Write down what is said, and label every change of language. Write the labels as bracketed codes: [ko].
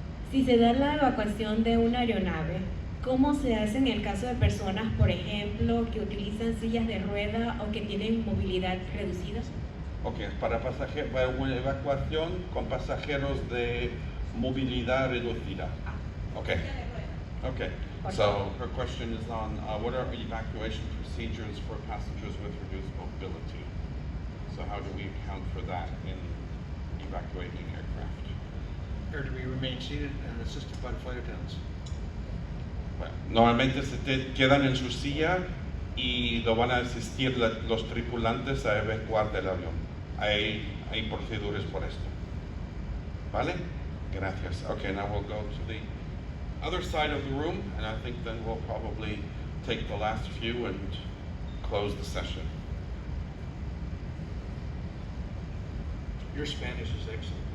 [es] Si se da la evacuación de una aeronave, ¿cómo se hace en el caso de personas, por ejemplo, que utilizan sillas de rueda o que tienen movilidad reducida? Okay, para una evacuación con pasajeros de movilidad reducida. [en] Okay. Okay. So her question is on what are evacuation procedures for passengers with reduced mobility? So how do we account for that in evacuating aircraft? Or do we remain seated and assisted by the flight attendants? [es] Bueno, normalmente se quedan en su silla y lo van a asistir los tripulantes a evacuar del avión. Hay proceduras por esto. ¿Vale? Gracias. [en] Okay, now we'll go to the other side of the room, and I think then we'll probably take the last few and close the session. Your Spanish is excellent.